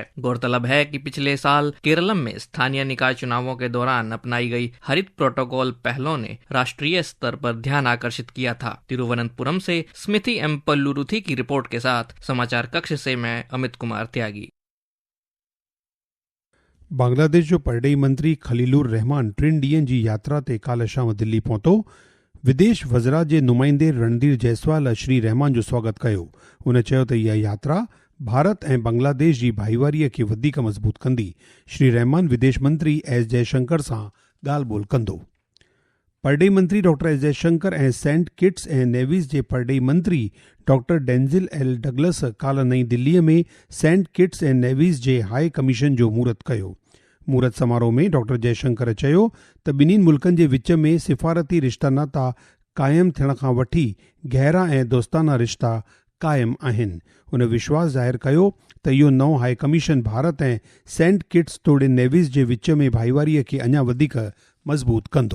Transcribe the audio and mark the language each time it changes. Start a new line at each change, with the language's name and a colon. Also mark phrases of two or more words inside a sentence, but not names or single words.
Hindi: गौरतलब है कि पिछले साल केरलम में स्थानीय निकाय चुनावों के दौरान अपनाई गई हरित प्रोटोकॉल पहलों ने राष्ट्रीय स्तर पर ध्यान आकर्षित किया था। तिरुवनंतपुरम से स्मिति एम पल्लुरुथी की रिपोर्ट के साथ समाचार कक्ष से मैं अमित कुमार त्यागी।
Sindhi: बांग्लादेश जो परॾेही मंत्री खलीलुर रहमान 3 ॾींहनि जी यात्रा ते काल्ह शाम दिल्ली पहुतो। विदेश वज़रा जे नुमाइंदे रणधीर जायसवाल श्री रहमान जो स्वागत कयो। हुन चयो त इहा यात्रा भारत ऐं बांग्लादेश जी भाईवारीअ खे वधीक मज़बूत कंदी। श्री रहमान विदेश मंत्री एस जयशंकर सां ॻाल्हि ॿोल कंदो। परॾेही मंत्री डॉक्टर एस जयशंकर ऐं सेंट किट्स ऐं नेविस जे परॾेही मंत्री डॉक्टर डेंज़िल एल डगलस काल्ह नईं दिल्लीअ में सेंट किट्स ऐं नेविस जे
English: high commission
Sindhi: जो महूरत कयो। महूरत समारोह में डॉक्टर जयशंकर चयो त ॿिन्हिनि मुल्कनि जे विच में सिफ़ारती रिश्ता नाता क़ाइमु थियण खां वठी गहरा ऐं दोस्ताना रिश्ता क़ाइमु आहिनि। हुन विश्वास ज़ाहिर कयो त इहो नओं
English: high commission
Sindhi: भारत ऐं सेंट किट्स तोड़े नेविस जे विच में भाईवारीअ खे अञा वधीक मज़बूत कंदो।